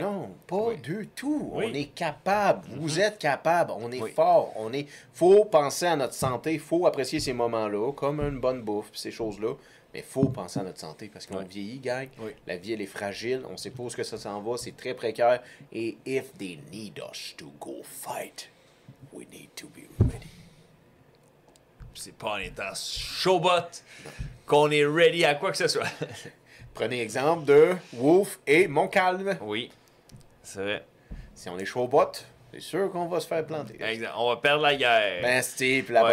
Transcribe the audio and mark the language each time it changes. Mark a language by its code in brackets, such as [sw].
[fr] Non, pas Oui. du tout. Oui. On est capable. Vous êtes capable. On est Oui. fort. Faut penser à notre santé. Faut apprécier ces moments-là, comme une bonne bouffe, ces choses-là. Mais faut penser à notre santé parce qu'on Oui. vieillit, gang. Oui. La vie, elle est fragile. On sait pas où est-ce que ça s'en va. C'est très précaire. [en] Et if they need us to go fight, we need to be ready. [fr] C'est pas en étant showbot qu'on est ready à quoi que ce soit. Prenez exemple de Wolf et Montcalm. Oui, c'est vrai. Si on est showbot, c'est sûr qu'on va se faire planter. Exact. On va perdre la guerre. Ben, Steve, puis après